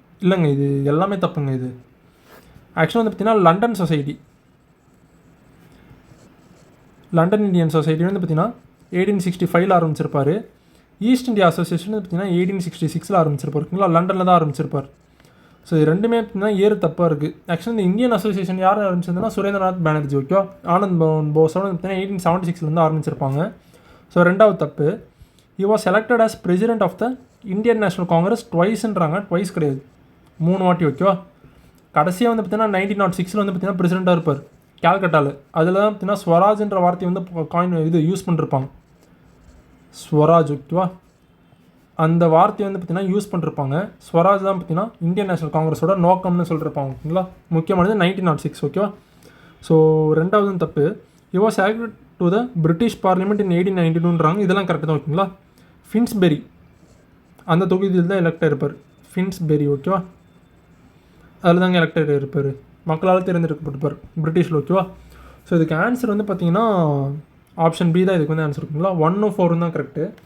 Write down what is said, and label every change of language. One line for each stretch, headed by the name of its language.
Tamil: இல்லைங்க இது எல்லாமே தப்புங்க. இது ஆக்சுவலாக வந்து பார்த்திங்கன்னா London society, London Indian society வந்து பார்த்திங்கன்னா 1865 ஆரம்பிச்சிருப்பார். ஈஸ்ட் இந்தியா அசோசியேஷன் வந்து பார்த்திங்கன்னா 1866 ஆரம்பிச்சிருப்பார் ஓகேங்களா, லண்டனில் தான் ஆரம்பிச்சிருப்பார். ஸோ இது ரெண்டுமே பார்த்திங்கன்னா ஏறு தப்பாக இருக்குது. ஆக்சுவலாக இந்த இந்தியன் அசோசியேஷன் யார் ஆரம்பிச்சிருந்தா சுரேந்திரநாத் பானர்ஜி ஓகேவா, ஆனந்த் பவன் போஸோட பார்த்திங்கன்னா 1876 ஆரம்பிச்சிருப்பாங்க. ஸோ 2வது தப்பு,
English: he was selected as president of the Indian National Congress twiceன்றாங்க.
Tamil: Twice கிடையாது, 3 வாட்டி ஓகேவா. கடைசியாக வந்து பார்த்தீங்கன்னா 1906 வந்து பார்த்தீங்கன்னா பிரசிடெண்ட்டாக இருப்பார் கேல்கட்டாவில். அதில் தான் பார்த்தீங்கன்னா ஸ்வராஜ்ன்ற வார்த்தையை வந்து காயின் இது யூஸ் பண்ணிருப்பாங்க, ஸ்வராஜ் ஓகேவா. அந்த வார்த்தையை வந்து பார்த்தீங்கன்னா யூஸ் பண்ணிருப்பாங்க. ஸ்வராஜ் தான் பார்த்தீங்கன்னா இந்தியன் நேஷனல் காங்கிரஸோட நோக்கம்னு சொல்லியிருப்பாங்க ஓகேங்களா. முக்கியமானது 1906 ஓகேவா. ஸோ 2வது தப்பு,
English: he was elected to the British Parliament in 1892ன்றாங்க.
Tamil: இதெல்லாம் கரெக்டு தான் ஓகேங்களா. ஃபின்ஸ்பெரி அந்த தொகுதியில் தான் எலெக்ட் ஆகிருப்பார், ஃபின்ஸ்பெரி ஓகேவா. அதில் தாங்க எலெக்ட் ஆகிருப்பார், மக்களால் தேர்ந்தெடுக்கப்பட்டிருப்பார் பிரிட்டிஷில் ஓகேவா. ஸோ இதுக்கு ஆன்சர் வந்து பார்த்திங்கன்னா ஆப்ஷன் பி தான் இதுக்கு வந்து ஆன்சர் ஓகேங்களா. 1 4 தான் கரெக்டு.